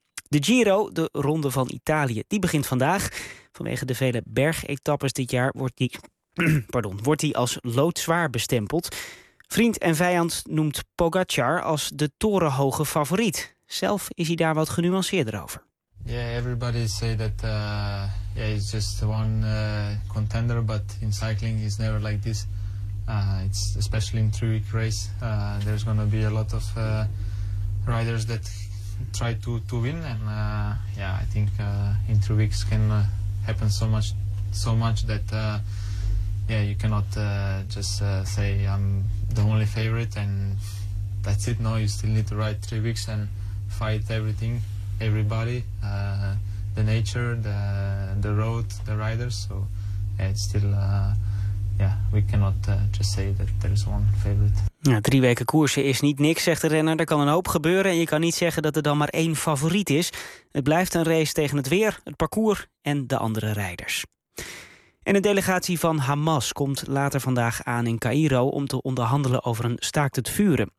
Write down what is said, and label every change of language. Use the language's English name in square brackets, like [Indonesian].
[Dutch] De Giro, de Ronde van Italië, die begint vandaag. Vanwege de vele bergetappes dit jaar wordt die als loodzwaar bestempeld. Vriend en vijand noemt Pogacar als de torenhoge favoriet. Zelf is hij daar wat genuanceerder over. [English] Ja, everybody say that it's just one contender, but in cycling is never like this. It's especially in 3-week race. There's gonna be a lot of riders that try to win, and I think in 3 weeks can happen so much that you cannot just say I'm the only favorite and that's it. No, you still need to ride 3 weeks and fight everything, everybody, the nature, the road, the riders. So yeah, it's still. We cannot just say that there is one favorite. [Dutch] Nou, 3 weken koersen is niet niks, zegt de renner. Er kan een hoop gebeuren en je kan niet zeggen dat er dan maar 1 favoriet is. Het blijft een race tegen het weer, het parcours en de andere rijders. En een delegatie van Hamas komt later vandaag aan in Caïro om te onderhandelen over een staakt het vuren.